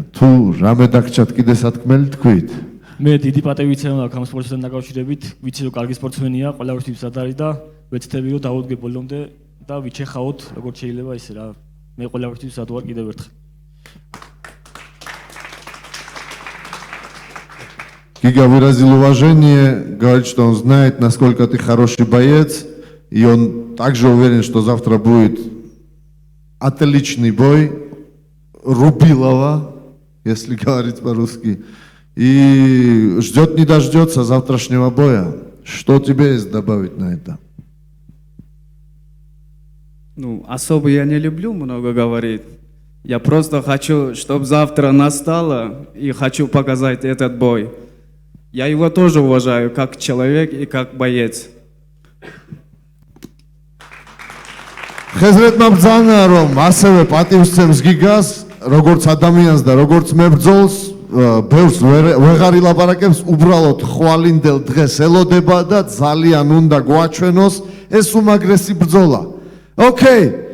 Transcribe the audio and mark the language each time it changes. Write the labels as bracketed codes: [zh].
[ka] თუ რამე დაგჭათ კიდე სათქმელი თქვით? მე დიდი პატივი ვცემ ამ სპორტთან დაკავშირებით, ვიცი რომ კარგი სპორტსმენია, ყველაფრთვის მზად არის და ვეცდები რომ დავუდგე ბოლომდე და ვიჩეხავთ როგორც შეიძლება ისე რა. მე ყველაფრთვის მზად ვარ კიდევ ერთხელ. [ru] Гига выразил уважение, говорит, что он знает, насколько ты хороший боец, и он также уверен, что завтра будет отличный бой Рубилова, если говорить по-русски. И ждет не дождется завтрашнего боя. Что тебе есть добавить на это? Ну, особо я не люблю много говорить. Я просто хочу, чтобы завтра настало, и хочу показать этот бой. Я его тоже уважаю как человек и как боец. [ka] ხეზრეთმა ბრძანა რომ ასევე პატივსცემს გიგას როგორც ადამიანს და როგორც მებრძოლს ბევრს ვეღარ ილაპარაკებს უბრალოდ ხვალინდელ დღეს ელოდება და ძალიან უნდა გვაჩვენოს ეს უმაგრესი ბრძოლა. ოკეი.